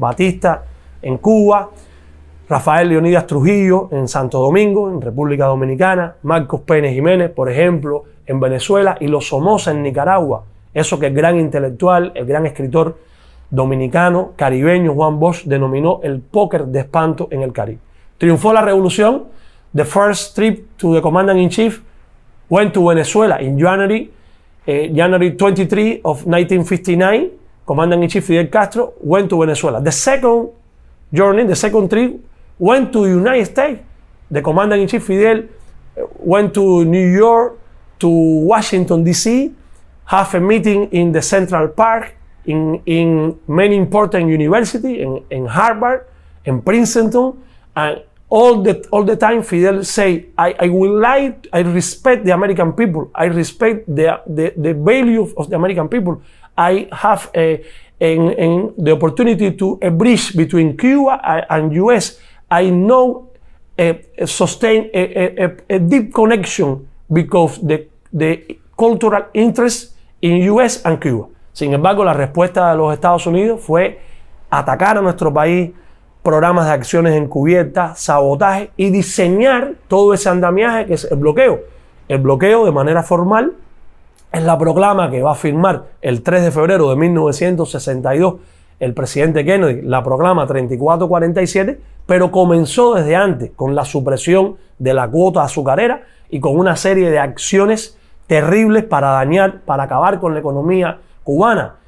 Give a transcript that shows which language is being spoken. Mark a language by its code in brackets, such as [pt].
[es] Batista en Cuba, Rafael Leonidas Trujillo en Santo Domingo, en República Dominicana, Marcos Pérez Jiménez, por ejemplo, en Venezuela, y los Somoza en Nicaragua. Eso que el gran intelectual, el gran escritor dominicano, caribeño, Juan Bosch, denominó el póker de espanto en el Caribe. Triunfó la revolución. [en] The first trip to the Commander-in-Chief went to Venezuela in January 23 of 1959. Commander-in-Chief Fidel Castro went to Venezuela. The second journey, the second trip, went to the United States. The Commander-in-Chief Fidel went to New York, to Washington, D.C., have a meeting in the Central Park, in many important universities, in Harvard, in Princeton, and all the time Fidel say, I respect the American people, I respect the value of the American people, I have the opportunity to a bridge between Cuba and US. I know sustain a deep connection because the cultural interest in US and Cuba. [es] Sin embargo, la respuesta de los Estados Unidos fue atacar a nuestro país, programas de acciones encubiertas, sabotaje y diseñar todo ese andamiaje que es el bloqueo. El bloqueo de manera formal es la proclama que va a firmar el 3 de febrero de 1962 el presidente Kennedy, la proclama 3447, pero comenzó desde antes con la supresión de la cuota azucarera y con una serie de acciones terribles para dañar, para acabar con la economía cubana.